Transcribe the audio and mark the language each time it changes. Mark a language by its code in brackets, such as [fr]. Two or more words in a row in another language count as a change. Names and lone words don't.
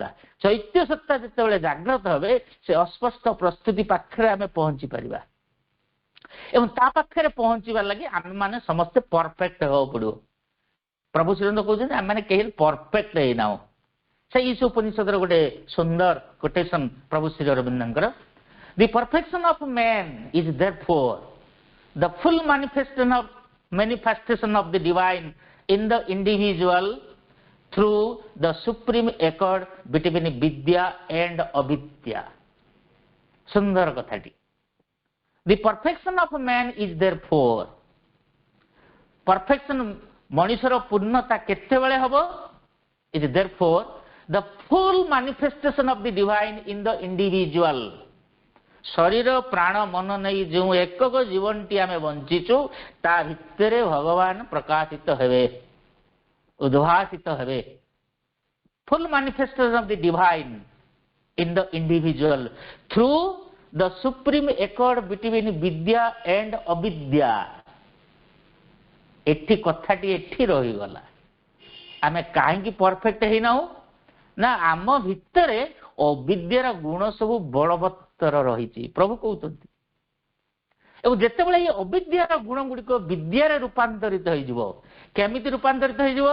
[or] ଚୈତ୍ୟ ସତ୍ତା ଯେତେବେଳେ ଜାଗ୍ରତ ହେବେ ସେ ଅସ୍ପଷ୍ଟ ପ୍ରସ୍ତୁତି ପାଖରେ ଆମେ ପହଞ୍ଚି ପାରିବା ଏବଂ ତା ପାଖରେ ପହଞ୍ଚିବାର ଲାଗି ଆମେ ମାନେ ସମସ୍ତେ ପରଫେକ୍ଟ ହେବାକୁ ପଡିବ। ପ୍ରଭୁ ଶ୍ରୀରନ୍ଦ କହୁଛନ୍ତି ଆମେ କେହି ପରଫେକ୍ଟ ହେଇନାହୁଁ। ସେଇ ଈଶ ଉପନିଷଦର ଗୋଟେ ସୁନ୍ଦର କୋଟେସନ ପ୍ରଭୁ ଶ୍ରୀ ଅରବିନ୍ଦଙ୍କର, [en] The perfection of man is therefore the full manifestation of the divine in the individual through the supreme accord between vidya and avidya। [or] ସୁନ୍ଦର କଥାଟି। [en] The perfection of man is therefore, [or] perfection ମଣିଷର ପୂର୍ଣ୍ଣତା କେତେବେଳେ ହବ? [en] Is therefore the full manifestation of the divine in the individual। [or] ଶରୀର ପ୍ରାଣ ମନ ନେଇ ଯେଉଁ ଏକକ ଜୀବନଟି ଆମେ ବଞ୍ଚିଛୁ ତା ଭିତରେ ଭଗବାନ ପ୍ରକାଶିତ ହେବେ, ଉଦ୍ଭାସିତ ହେବେ। [en] ଫୁଲ୍ ମାନifestation of the divine in the individual through the supreme accord between vidya and avidya। [or] ଏଠି କଥାଟି ଏଠି ରହିଗଲା। ଆମେ କାହିଁକି ପରଫେକ୍ଟ ହେଇନାହୁଁ ନା ଆମ ଭିତରେ ଅବିଦ୍ୟାର ଗୁଣ ସବୁ ବଳବତ୍ତର ରହିଛି ପ୍ରଭୁ କହୁଛନ୍ତି। ଏବଂ ଯେତେବେଳେ ଏଇ ଅବିଦ୍ୟାର ଗୁଣ ଗୁଡ଼ିକ ବିଦ୍ୟାରେ ରୂପାନ୍ତରିତ ହେଇଯିବ, କେମିତି ରୂପାନ୍ତରିତ ହେଇଯିବ?